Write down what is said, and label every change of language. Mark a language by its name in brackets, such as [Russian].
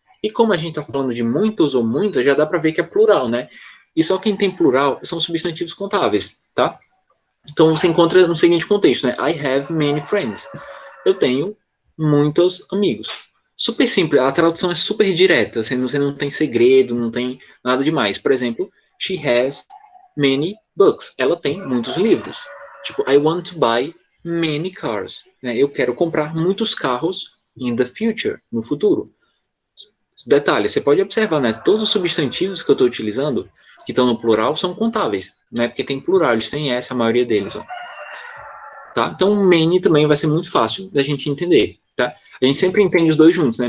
[Portuguese] E como a gente está falando de muitos ou muitas, já dá para ver que é plural, né? E só quem tem plural são substantivos contáveis, tá? Então você encontra no seguinte contexto, né? [English] I have many friends. [Portuguese] Eu tenho muitos amigos. Super simples, a tradução é super direta, você não tem segredo, não tem nada demais. Por exemplo, [English] she has many books. [Portuguese] Ela tem muitos livros. Tipo, [English] I want to buy many cars. [Portuguese] Né? Eu quero comprar muitos carros [English] in the future, [Portuguese] no futuro. Detalhe, você pode observar, né? Todos os substantivos que eu estou utilizando, que estão no plural, são contáveis, né? Porque tem plural, eles têm essa, a maioria deles, ó. Tá? Então, many também vai ser muito fácil da gente entender, tá? A gente sempre entende os dois juntos, né?